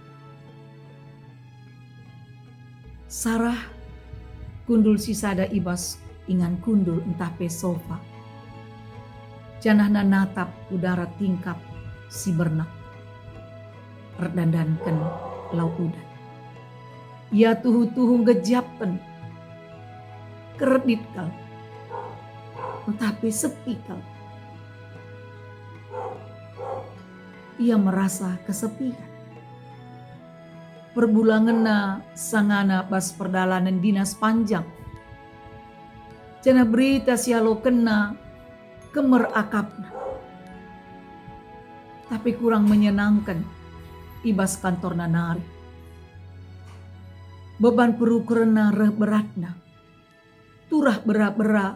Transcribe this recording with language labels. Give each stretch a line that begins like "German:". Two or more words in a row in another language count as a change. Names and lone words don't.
Batak Karo: Sarah kundul sisada ibas ingan kundul entah pe sofa. Janah natap udara tingkap si bernak. Redandankan lau udan. Ia tuhu-tuhu ngejapkan. Keredit kal.
Indonesian: Tetapi sepi kal. Ia merasa kesepian.
Batak Karo: Perbulangan sangana bas perdalanan dinas panjang. Jana berita sialo kena kemer akapna.
Indonesian: Tapi kurang menyenangkan
Batak Karo: ibas kantor nanari. Beban perukurna reh beratna. Turah berat-berat.